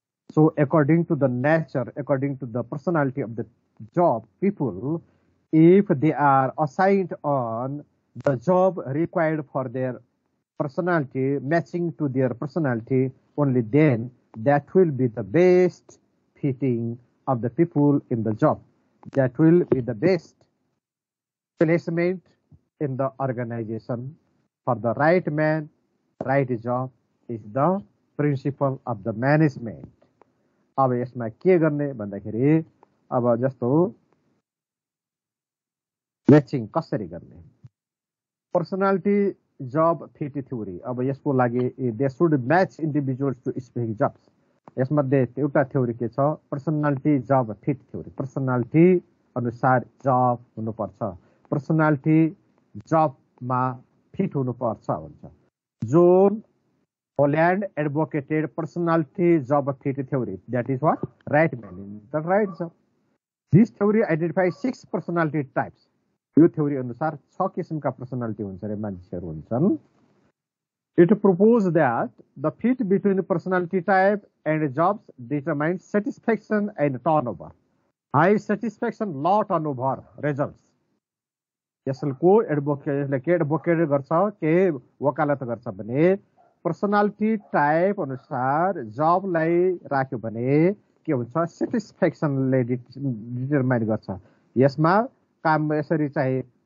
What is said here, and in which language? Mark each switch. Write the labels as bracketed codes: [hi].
[en] So according to the nature, according to the personality of the job, people, if they are assigned on the job required for their personality, matching to their personality, only then that will be the best fitting of the people in the job. That will be the best placement in the organization for the right man, right job is the principle of the management. [ne] अब यसमा के गर्ने भन्दाखेरि अब जस्तो matching कसरी गर्ने personality जब fit theory अब यसको लागि [en] they should match individuals to specific jobs [ne] यसमध्ये एउटा थ्योरी के छ पर्सनालिटी जब फिट थ्योरी पर्सनालिटी अनुसार जब हुनुपर्छ पर्सनालिटी जबमा फिट हुनुपर्छ भन्छ John [en] Holland advocated personality job fit theory. That is what? Right man in the right job. This theory identifies 6 personality types. [ne] यो theory अनुसार 6 किसिमका personality हुन्छ रे मान्छेहरु हुन्छन्. [en] It proposed that the fit between personality type and jobs determines satisfaction and turnover. High satisfaction, low turnover results. [ne] यसको एडभोकेटले के advocate गर्छ के वकालत गर्छ भने पर्सनालिटी टाइप अनुसार जबलाई राख्यो भने के हुन्छ सेटिस्फ्याक्सनले डिटरमाइन गर्छ यसमा काम यसरी चाहिँ